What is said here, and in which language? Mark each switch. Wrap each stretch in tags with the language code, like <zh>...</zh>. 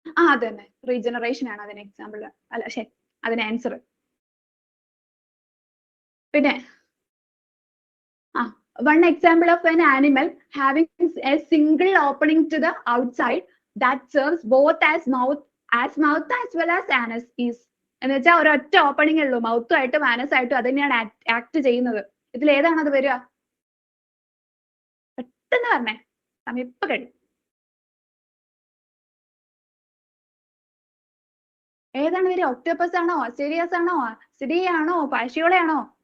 <ml>അതന്നെ റീജനറേഷൻ ആണ് അതിന് എക്സാമ്പിൾ. അല്ല ശരി, അതിന് ആൻസർ.</ml> <en>പിന്നെ one example of an animal having a single opening to the outside that serves both as mouth as well as anus is.</en> <ml>എന്ന് വെച്ചാൽ ഒരൊറ്റ ഓപ്പണിംഗ് ഉള്ളൂ, മൗത്തും ആയിട്ടും ആനസ് ആയിട്ടും അത് തന്നെയാണ് ആക്ട് ചെയ്യുന്നത്. ഇതിൽ ഏതാണ് അത് വരിക? പെട്ടെന്ന് പറഞ്ഞേ, സമയം ഇപ്പൊ കഴിയും. ഏതാണ് വരിക? ഒക്ടോപ്പസ് ആണോ, അസ്റ്റേരിയസ് ആണോ, സിഡിയ ആണോ, പാഷിയോളയാണോ?</ml>